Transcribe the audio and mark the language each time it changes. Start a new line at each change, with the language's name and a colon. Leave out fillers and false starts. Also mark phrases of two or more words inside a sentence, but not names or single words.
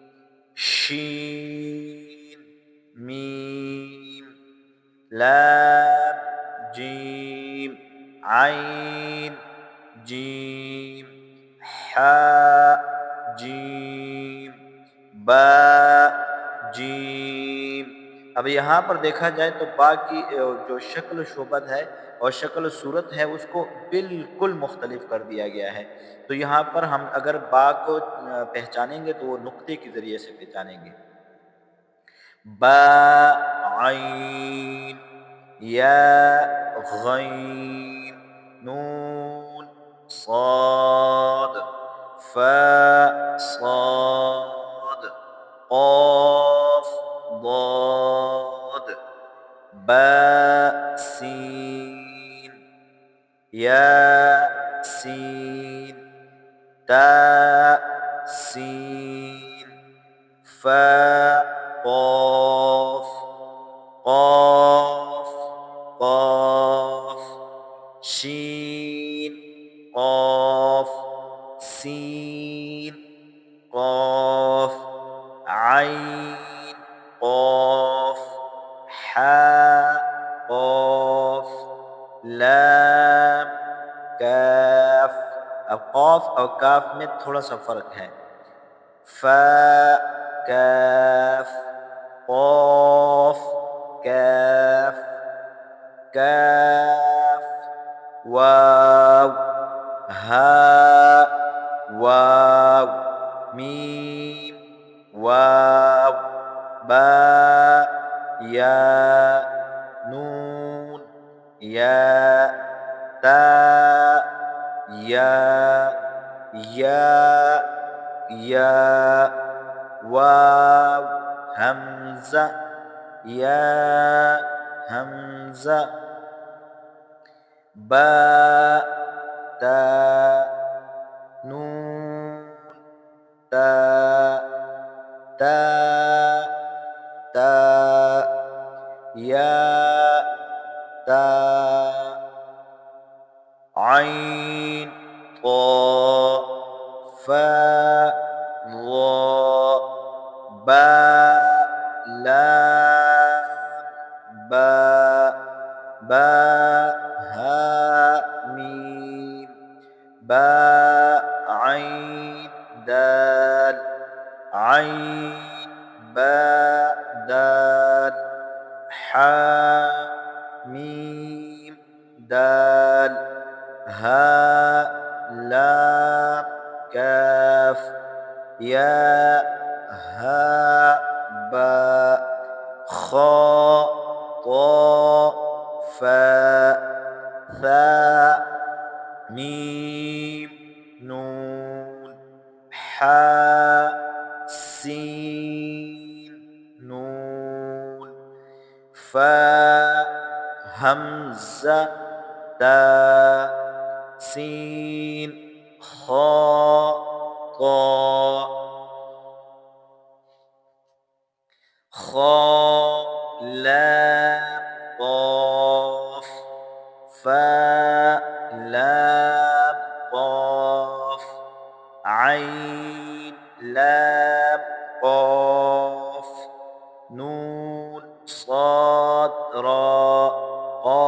Arabic: شین میم لام جیم عین جیم حاء جیم با جیم۔
Urdu: اب یہاں پر دیکھا جائے تو با کی جو شکل و شوبت ہے اور شکل و صورت ہے اس کو بالکل مختلف کر دیا گیا ہے۔ تو یہاں پر ہم اگر با کو پہچانیں گے تو وہ نقطے کے ذریعے سے پہچانیں گے۔
Arabic: با عین یا غین نون صاد فا صاد قاف ضاد با سین یا سین تا سین فا قاف قاف قاف شین قاف سین قاف عین قاف حاء قاف لام کاف۔
Urdu: اب قاف اور کاف میں تھوڑا سا فرق ہے۔
Arabic: فا کاف قاف کاف کاف واو ہاء واو میم واو با یا نون یا تا یا واو حمزہ یا حمزہ با تا نون تا تا تا یا تا عین طا فا ظا با لام با ہاء میم با عین دال عین با دال حاء میم دال ہاء لام کاف یا ہاء با خاء طا فا ثا میم نون حاء سین نون فا حمزہ تا سین خاء طا خاء لام قاف فا لام قاف عین لام قاف نون صاد را